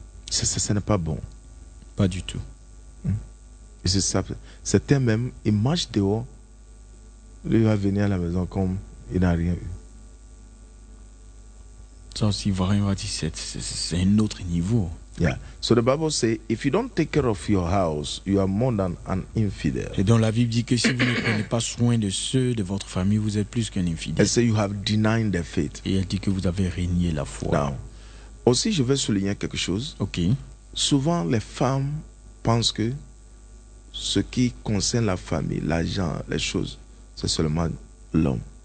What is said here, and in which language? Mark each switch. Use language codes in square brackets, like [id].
[fr] Ça n'est pas bon. Pas du tout. Et c'est ça. C'était même, il marche dehors. Lui, il va venir à la maison comme il n'a rien eu. Ça aussi, Ivoirien va dire, c'est un autre niveau. Yeah. [en] So the Bible says, if you don't take care of your house, you are more than an infidel. [fr] Et donc la Bible dit que si vous ne prenez pas soin de ceux de votre famille, vous êtes plus qu'un infidèle. Elle dit, [en] you have denied the faith. [fr] Et elle dit que vous avez renié la foi. [en] Now, [fr] aussi, je veux souligner quelque chose. Ok. Souvent, les femmes pensent que ce qui concerne la famille, l'argent, les choses, c'est seulement l'homme.